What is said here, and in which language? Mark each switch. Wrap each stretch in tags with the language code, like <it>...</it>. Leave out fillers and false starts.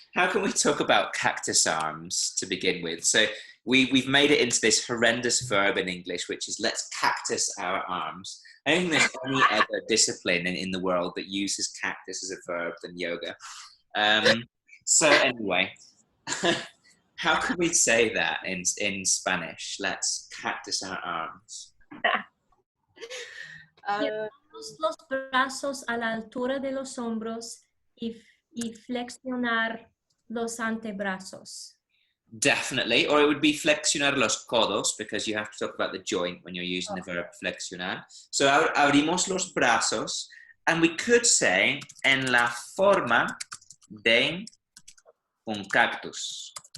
<en>How can we talk about cactus arms to begin with? So we've made it into this horrendous verb in English, which is let's cactus our arms. I don't think there's any other discipline in the world that uses cactus as a verb than yoga. So anyway, how can we say that in Spanish? Let's cactus our arms.</en> <es>Llevamos los brazos a la altura de los hombros y flexionar los antebrazos.</es> <en>Definitely, or it would be</en> <es>flexionar los codos</es> <en>because you have to talk about the joint when you're using the verb flexionar.</en> <es>So abrimos los brazos,</es> <en>and we could say</en> <es>en la forma de un cactus.</es>